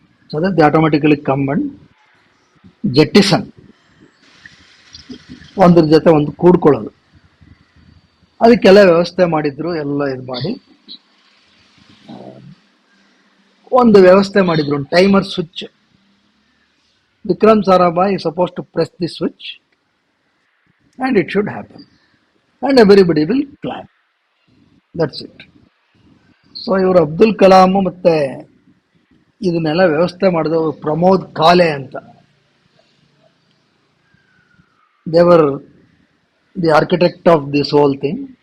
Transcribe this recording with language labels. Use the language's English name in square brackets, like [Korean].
[English] so that they automatically come and jettison, [Kannada] ಒಂದ್ರ ಜೊತೆ ಒಂದು ಕೂಡ್ಕೊಳ್ಳೋದು. ಅದಕ್ಕೆಲ್ಲ ವ್ಯವಸ್ಥೆ ಮಾಡಿದ್ರು, ಎಲ್ಲ ಇದು ಮಾಡಿ ಒಂದು ವ್ಯವಸ್ಥೆ ಮಾಡಿದ್ರು, ಒಂದು timer switch. [English] Vikram Sarabhai is supposed to press the switch and it should happen. And everybody will clap. That's it. [Kannada] So ಇವರು ಅಬ್ದುಲ್ ಕಲಾಂ ಮತ್ತೆ ಇದನ್ನೆಲ್ಲ ವ್ಯವಸ್ಥೆ ಮಾಡಿದವರು ಪ್ರಮೋದ್ ಕಾಲೆ ಅಂತ. [English] They were the architect of this whole thing.